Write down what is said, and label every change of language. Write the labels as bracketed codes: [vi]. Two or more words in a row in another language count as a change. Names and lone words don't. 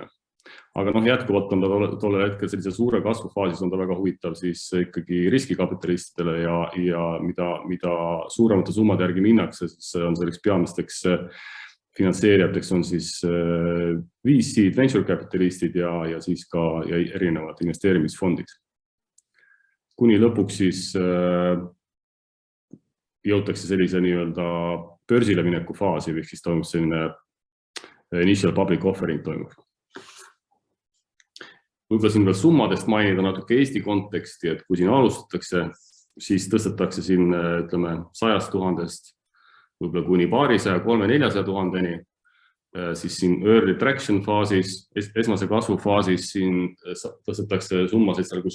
[et] Aga jätkuvalt on ta tolle hetkel sellise suure kasvufaasis on ta väga huvitav siis ikkagi riskikapitalistidele ja mida suuremate summade järgi minnakse, siis on selleks peamisteks finantseerijateks on siis VC, [en] venture capitalistid [et] ja siis ka erinevad investeerimisfondid. Kuni lõpuks siis jõutakse sellise nii-öelda börsile mineku faasi, või siis toimub selline [en] initial public offering [et] toimub. Võib-olla siin veel summadest mainida natuke Eesti konteksti, et kui siin alustatakse, siis tõstetakse siin, ütleme, 100 000-st võib-olla kuni 200-300-400 000-ni, siis siin [en] early traction [et] faasis, esmase kasvu faasis siin tõstetakse summasid seal